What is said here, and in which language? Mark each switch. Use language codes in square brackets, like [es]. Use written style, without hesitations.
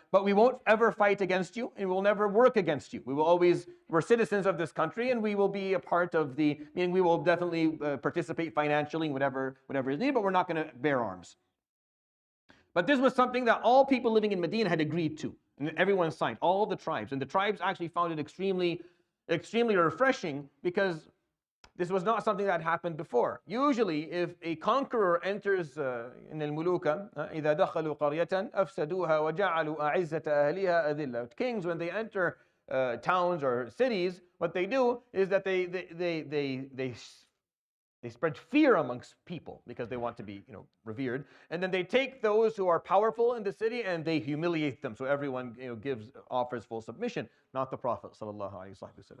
[en] But we won't ever fight against you, and we'll never work against you. We're citizens of this country, and we will be a part of meaning we will definitely participate financially in whatever is needed, but we're not going to bear arms. But this was something that all people living in Medina had agreed to, and everyone signed, all the tribes. And the tribes actually found it extremely, extremely refreshing, because this was not something that happened before. Usually, if a conqueror enters in [ar] al-muluka, إِذَا دَخَلُوا قَرْيَةً أَفْسَدُوهَا وَجَعَلُوا أَعِزَّةَ أَهْلِهَا أَذِلَّةً. [en] Kings, when they enter towns or cities, what they do is that they spread fear amongst people because they want to be, revered. And then they take those who are powerful in the city and they humiliate them. So everyone, offers full submission. Not the Prophet ﷺ.